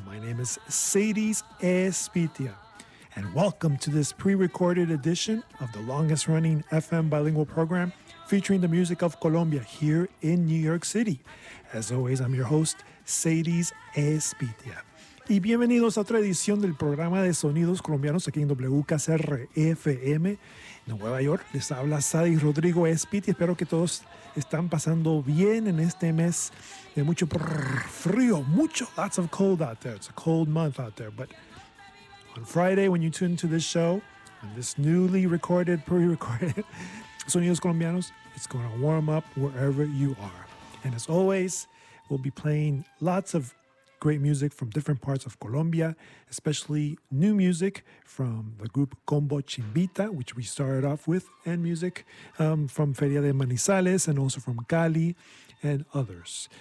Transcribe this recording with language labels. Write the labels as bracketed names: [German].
[English] My name is Sadies Espitia. And welcome to this pre-recorded edition of the longest-running FM bilingual program featuring the music of Colombia here in New York City. As always, I'm your host, Sadies Espitia. [Spanish] Y bienvenidos a otra edición del programa de Sonidos Colombianos aquí en WKCR FM, Nueva York. Les habla Sadie Rodrigo Espitia. Espero que todos están pasando bien en este mes de mucho frío, mucho. [English] Lots of cold out there. It's a cold month out there, but on Friday, when you tune into this show, and this newly recorded, pre-recorded Sonidos Colombianos, it's going to warm up wherever you are. And as always, we'll be playing lots of great music from different parts of Colombia, especially new music from the group Combo Chimbita, which we started off with, and music from Feria de Manizales, and also from Cali, and others.